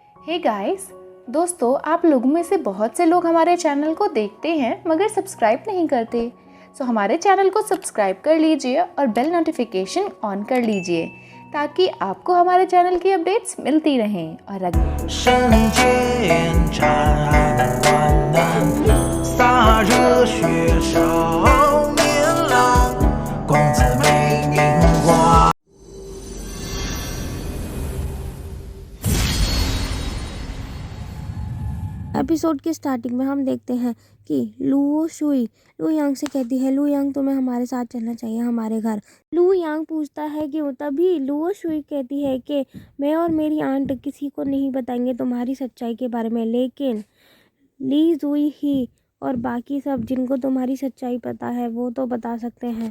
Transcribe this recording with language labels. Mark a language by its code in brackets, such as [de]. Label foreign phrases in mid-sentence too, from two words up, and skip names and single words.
[en] Hey guys, [hi] दोस्तों आप लोगों में से बहुत से लोग हमारे चैनल को देखते हैं मगर सब्सक्राइब नहीं करते। सो हमारे चैनल को सब्सक्राइब कर लीजिए और [en] bell notification on [hi] कर लीजिए ताकि आपको हमारे चैनल की अपडेट्स मिलती रहें। और अगर [zh] 圣剑斩万难，洒热血少年郎，公子美名花。 [hi] एपिसोड के स्टार्टिंग में हम देखते हैं कि लुओ शुई लू यांग से कहती है, लू यांग तुम्हें हमारे साथ चलना चाहिए हमारे घर। लू यांग पूछता है कि तभी लुओ शुई कहती है कि मैं और मेरी आंट किसी को नहीं बताएंगे तुम्हारी सच्चाई के बारे में, लेकिन ली जुई ही और बाकी सब जिनको तुम्हारी सच्चाई पता है वो तो बता सकते हैं।